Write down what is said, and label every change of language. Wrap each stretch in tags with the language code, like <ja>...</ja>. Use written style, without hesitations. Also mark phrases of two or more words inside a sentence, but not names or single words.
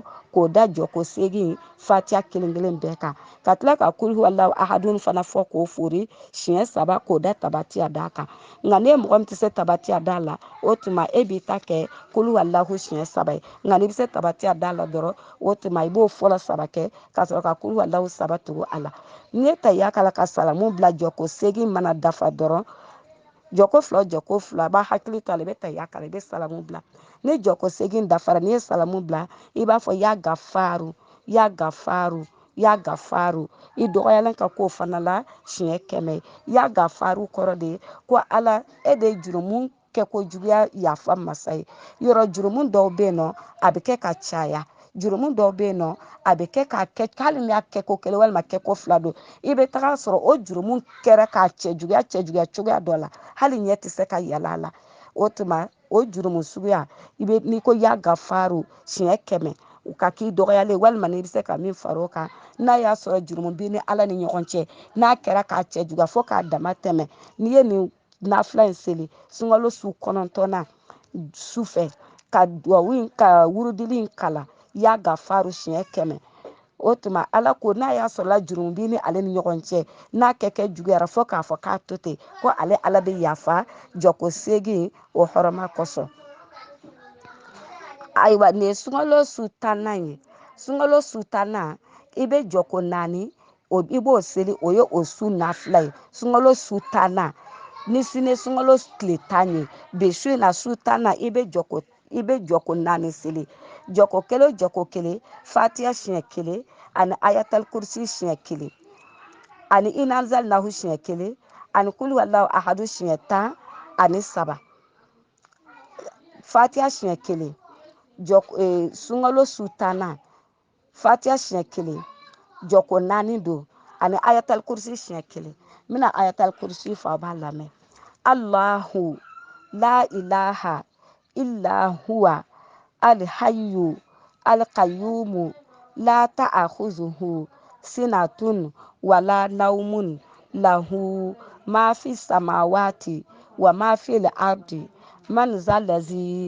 <bm>k'o da jɔko segin fatiha kelen kelen bɛɛ kan ka tila ka kul huwallahu ahadun fana fɔ k'o fori siɲɛ 3 k'o da tabatiya da kan nka ne mɔgɔ min tɛ se tabatiya da la o tuma e b'i ta kɛ kul huwallahu siɲɛ 3 ye nka n'i bɛ se tabatiya da la dɔrɔn o tuma i b'o fɔlɔ 3 kɛ ka sɔrɔ ka kul huwallahu 3 tugu a la n'i ye tahiya kala ka salamu bila jɔko segin mana dafa dɔrɔn jɔko fila a b'a hakili to a la i bɛ tahiya kala i bɛ salamu bila ni jɔko segin dafara n'i ye salamu bila i b'a fɔ</bm> <ar>يا غفار يا غفار يا غفار</ar> <bm>i dɔgɔyalen ka k'o fana la siɲɛ 100</bm> <ar>يا غفار</ar> <bm>kɔrɔ de ye ko ala e de ye jurumu kɛ ko juguya yafa masa ye yɔrɔ jurumu dɔw bɛ yen nɔ a bɛ kɛ ka caya jurumu dɔw bɛ yen nɔ a bɛ kɛ k'a kɛ hali n'a kɛ ko kelen walima kɛ ko 2 don i bɛ taga sɔrɔ o jurumu kɛra k'a cɛ juguya cogoya dɔ la hali ɲɛ tɛ se ka yɛlɛ a la o tuma o jurumu suguya i bɛ n'i ko</bm> <ar>يا غفار</ar> <bm>siɲɛ 100 u ka k'i dɔgɔyalen walima n'i bɛ se ka min fara o kan n'a y'a sɔrɔ jurumu b'i ni ala ni ɲɔgɔn cɛ n'a kɛra k'a cɛ juguya fo k'a dama tɛmɛ n'i ye nin nafila in seli sunkalo su 9nan su fɛ ka duwawu ka wurudili in kala</bm> <ar>يا غفار</ar> <bm>siɲɛ 100 o tuma ala ko n'a y'a sɔrɔ jurumu b'i ni ale ni ɲɔgɔn cɛ n'a kɛ juguyara fo k'a fɔ k'a to ten ko ale ala bɛ yafa jɔko segin o hɔrɔma kosɔn ayiwa nin ye sunkalo su 10nan ye sunkalo su 10nan i bɛ jɔko 4 i b'o seli o ye o su nafila ye sunkalo su 10nan ni sini sunkalo tile 10 ye bi su in na su 10nan i bɛ jɔko 4 seli jɔko kelen fatiha siɲɛ 1 ani ayatal kursi siɲɛ 1 ani inazal nahu siɲɛ 1 ani kul huwallahu ahadu siɲɛ 10 ani 3 fatiha siɲɛ 1 sunkalo su 10nan fatiha siɲɛ 1 jɔko 4 don ani ayatal kursi siɲɛ 1 n bɛna ayatal kursi fɔ a b'a lamɛn Allahu la</bm> <ar>إله إلا هو الحي القيوم لا تأخذه سنة ولا نوم له ما في السماوات وما في الأرض من ذا الذي</ar>